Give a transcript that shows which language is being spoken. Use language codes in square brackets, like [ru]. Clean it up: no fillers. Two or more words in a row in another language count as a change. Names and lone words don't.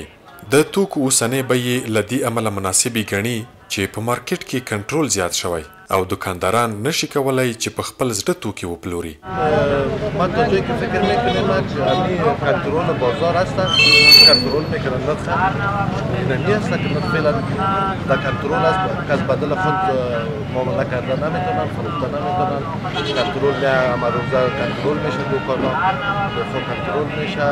[ps] د توکو اوسنۍ بیې له دې امله مناسبې ګڼي چې په مارکیټ کې کنټرول زیات شوی او دکانداران نشي کولی چې په خپل زړه توکي وپلوري. [fa] ما تا جایی که فکر میکنیم همین کنترل بازار هستن، کنترل میکنن نرخ اینمی هست که نرخ فعلا در کنترل است که از بدل خود معامله کرده نمیتونن، فروخته نمیتونن. کنترل همه روزه کنترل میشه، دوکانا خود کنترل میشه.